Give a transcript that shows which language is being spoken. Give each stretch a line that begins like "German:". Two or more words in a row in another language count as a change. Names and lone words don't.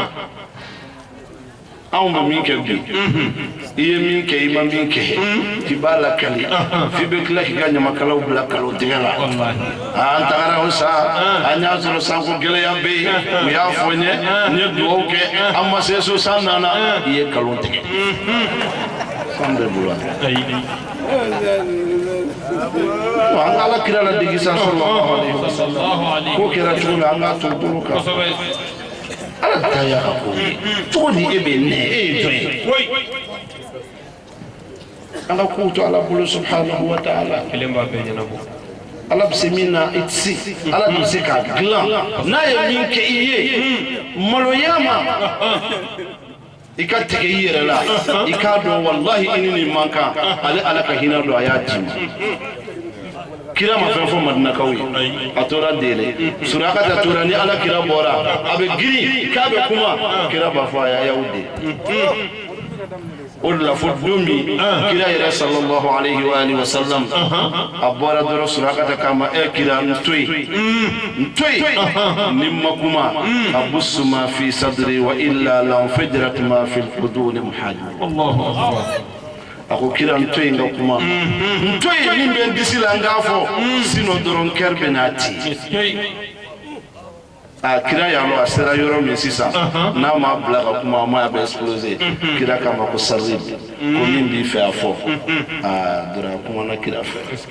Bambara: anw bɛ min kɛ bi i ye min kɛ i ma min kɛ i b'a lakali f'i bɛ tila k'i ka ɲamakalaw bila kalo tigɛ la an tagara o sa an y'a sɔrɔ sanko gɛlɛya bɛ yen u y'a fɔ n ye n ye dugawu kɛ an ma se so san nana i ye kalo tigɛ fan bɛɛ bolo an ala kira la digi sa
Arabic: صلى الله عليه وسلم
Bambara: ko kira cogo min an k'a to bolo kan ala ta y'a ka ko ye cogo di e bɛ nɛ e ye jɔn ye an ka kow to ala bolo
Arabic: سبحانه وتعالى
Bambara: ala bɛ se min na i tɛ se ala bɛ se k'a dilan n'a ye min kɛ i ye maloya ma i ka tigɛ i yɛrɛ la i k'a dɔn wallahi i ni nin man kan ale ala ka hinɛ don a y'a d'i ma kira ma fɛn fɔ Madinakaw ye a tora dele Surakata tora ni ala kira bɔra a bɛ girin k'a bɛ kuma kira b'a fɔ a y'aw de o de la fo don min kira yɛrɛ
Arabic: صلى الله عليه وآله وسلم
Bambara: a bɔra dɔrɔn Surakata k'a ma kira n to yen ni ma kuma
Arabic: أبث ما في صدري وإلا لانفجرت ما في الحدود مهاجر الله أكبر
Bambara: a ko kira n to yen ka kuma n to yen min bɛ n disi la n k'a fɔ sinon dɔrɔn kɛr bɛ n'a ti a kira y'a lɔ a sera yɔrɔ min sisan n'a ma bila ka kuma a ma a bɛ exploser kira k'a ma ko sarri ko min b'i fɛ a fɔ dɔrɔn a kumana kira fɛ